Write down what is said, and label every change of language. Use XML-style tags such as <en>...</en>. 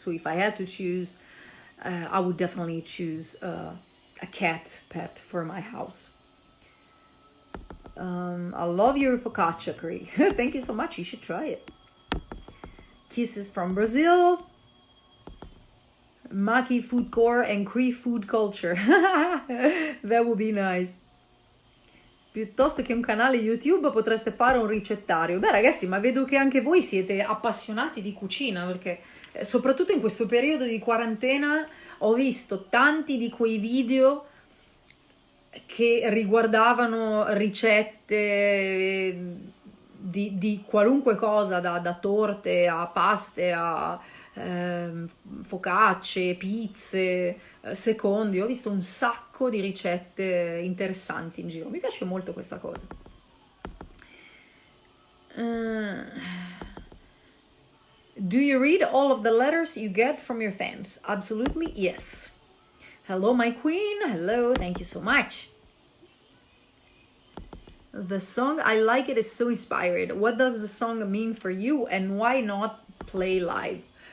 <en>So if I had to choose, I would definitely choose a cat pet for my house. I love your focaccia curry. Thank you so much. You should try it. Kisses from Brazil. Maki food core and Cree food culture. That would be nice.</en> <it>Piuttosto che un canale YouTube potreste fare un ricettario. Beh ragazzi, ma vedo che anche voi siete appassionati di cucina, perché soprattutto in questo periodo di quarantena ho visto tanti di quei video che riguardavano ricette di qualunque cosa, da torte a paste a focacce, pizze, secondi. Ho visto un sacco di ricette interessanti in giro. Mi piace molto questa cosa.</it> <en>Do you read all of the letters you get from your fans? Absolutely, yes. Hello, my queen. Hello, thank you so much. The song, I like it, is so inspired. What does the song mean for you, and why not play live?</en>